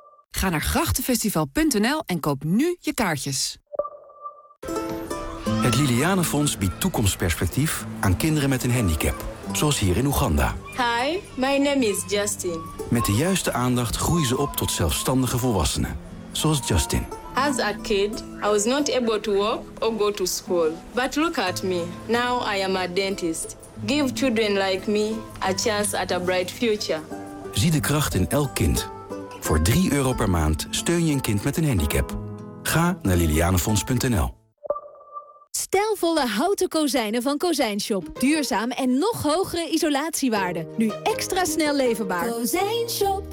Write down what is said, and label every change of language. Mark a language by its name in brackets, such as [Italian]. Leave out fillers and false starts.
[Dutch] Ga naar grachtenfestival.nl en koop nu je kaartjes. Het Liliane Fonds biedt toekomstperspectief aan kinderen met een handicap. Zoals hier in Oeganda. [English] Hi, my name is Justin. [Dutch] Met de juiste aandacht groeien ze op tot zelfstandige volwassenen. Zoals Justin. [English] As a kid, I was not able to walk or go to school. But look at me. Now I am a dentist. Give children like me a chance at a bright future. [Dutch] Zie de kracht in elk kind. Voor €3 per maand steun je een kind met een handicap. Ga naar lilianefonds.nl. Stijlvolle houten kozijnen van Kozijnshop. Duurzaam en nog hogere isolatiewaarde. Nu extra snel leverbaar. Kozijnshop.